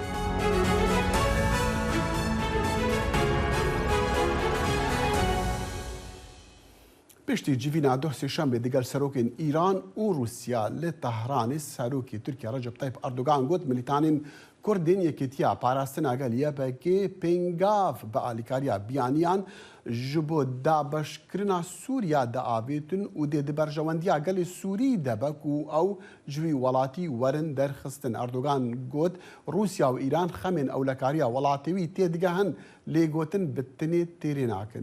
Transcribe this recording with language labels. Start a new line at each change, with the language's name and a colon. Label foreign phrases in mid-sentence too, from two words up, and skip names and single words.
Kurdish: پشتی جیڤینا دۆسی شەمبێ دیگەل سەرۆکین ئیران و رووسیا لە تەهرانی سەرۆکی تورکیا ڕەجەب تایپ ئەردوغان گوت ملیتانین کوردین یەکێتیا پاراستنا گەل یەبەگێ پێنگاف بە ئالیکاریا بیانیان ji bo dabeşkirina Sûriya diavêtin û dê di berjewendiya gelê Sûrî debe ku ew ji wî welatî werin derxistin. Erdogan got Rûsya û Îran xemên ewlekariya welatê wî tê digehin lê gotin bi tinê têrê nakin.